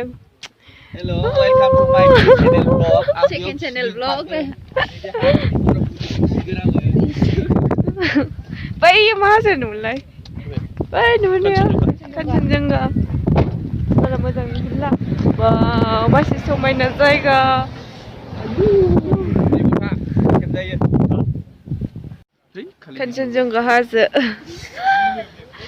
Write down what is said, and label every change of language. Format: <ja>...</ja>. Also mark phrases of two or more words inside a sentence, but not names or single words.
<en>Hello, welcome to my channel vlog. Second channel vlog.</en> <brx>बै माहाजोन नुलाय बै नुनाया कान्चनजंगा बारा मोजां नुहुरला वाव मासे समायना जायगा कान्चनजंगा हाजो</brx>